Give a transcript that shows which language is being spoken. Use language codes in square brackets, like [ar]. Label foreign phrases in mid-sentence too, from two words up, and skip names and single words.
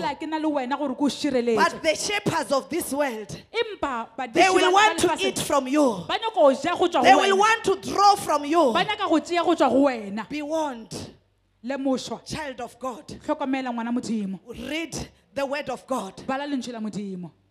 [nso] phela ke na le wena gore ke o šireletše [en] But the shepherds of this world, [nso] empa [en] they will want to [nso] badimo [en] eat from you. [nso] ba nyaka go ja go tswa [en] They [nso] go [en] will [nso] wena [en] want to draw from you. [nso] ba nyaka go tšea go tswa go wena [en] Be warned, [nso] lemošwa [en] child of God. [nso] tlhokomela ngwana modimo [en] Read the word of God. [nso] bala lentswe la modimo